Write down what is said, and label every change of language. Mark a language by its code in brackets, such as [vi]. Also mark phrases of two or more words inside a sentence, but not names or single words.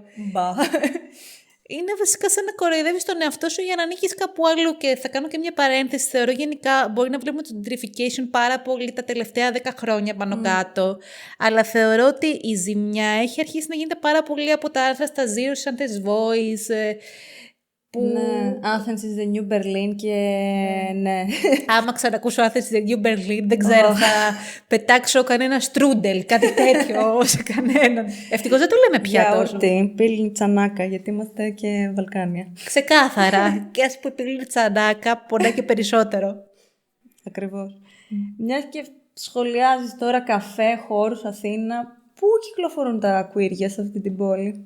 [el] Είναι βασικά σαν να κοροϊδεύεις τον εαυτό σου για να ανήκεις κάπου αλλού. Και θα κάνω και μια παρένθεση. Θεωρώ γενικά μπορεί να βλέπουμε το gentrification πάρα πολύ τα τελευταία 10 χρόνια πάνω κάτω. Αλλά θεωρώ ότι η ζημιά έχει αρχίσει να γίνεται πάρα πολύ από τα άρθρα στα Zero Santes Voice. Που... [en] Ναι, Athens is the new Berlin [el] και ναι. Άμα ξανακούσω [en] Athens is the new Berlin, [el] δεν ξέρω, θα πετάξω κανένα στρούντελ, κάτι τέτοιο σε κανέναν. Ευτυχώς δεν το λέμε πια τόσο. Γιαούρτι, πύλη τσανάκα, γιατί είμαστε και Βαλκάνια. Ξεκάθαρα. Και ας πούμε πύλη τσανάκα, πονάει και περισσότερο. Ακριβώς. Μιας και σχολιάζεις τώρα καφέ, χώρους, Αθήνα, πού κυκλοφορούν τα queer σε αυτή την πόλη?